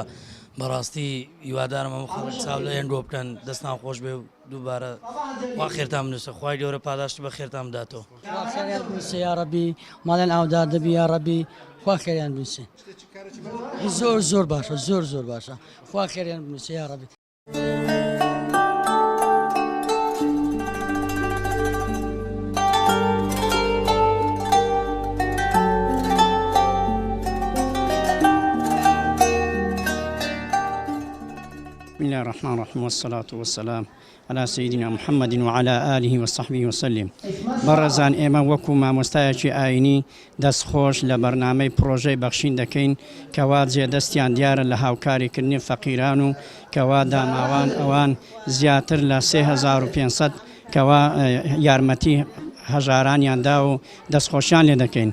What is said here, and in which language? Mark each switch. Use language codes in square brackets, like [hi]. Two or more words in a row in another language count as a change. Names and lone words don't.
[ckb] بەڕاستی هیوادارم ئەمە خەڵک چاو لە هێندۆ بکەن، دەست ناو خۆش بێ و دووبارە خوا خێرتان بنووسە، خوای گەورە پاداشت بە خێرتان بداتەوە. خێریان بنووسێ یا ڕەبی، ماڵیان ئاودار دەبی یا ڕەبی، خوا خێریان بنووسێ. زۆر زۆر باشە، زۆر زۆر باشە، خوا خێریان بنووسێ یا ڕەبی. [ar] بسم الله الرحمن الرحيم والصلاة والسلام على سيدنا محمد وعلى آله وصحبه وسلم. [ckb] برزان ئێمە وەکو مامۆستایەکی ئاینی دەستخۆش لە بەرنامەی پرۆژەی بەخشین دەکەین کەوا جێدەستیان دیارە لە هاوکاریکردنی فەقیران و کەوا داماوان ئەوان زیاتر لە 3500 کەوا یارمەتی هەژارانیاندا و دەستخۆشیان لێ دەکەین.